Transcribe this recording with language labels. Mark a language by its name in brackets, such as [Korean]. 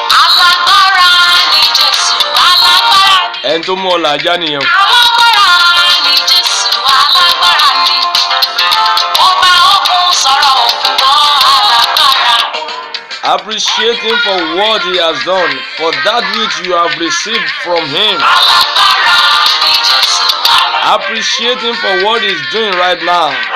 [Yoruba] Alágbára ni Jésù, alágbára. Ẹni tó mú ọ làjá nìyẹn. Alágbára ni Jésù, alágbára ni. Ọba ogun sọ̀rọ̀ òkun gbọ́, alágbára. [English] Appreciate Him for what He has done, for that which you have received from Him. [Yoruba] Alágbára ni Jésù, alágbára. [English] Appreciate Him for what He's doing right now.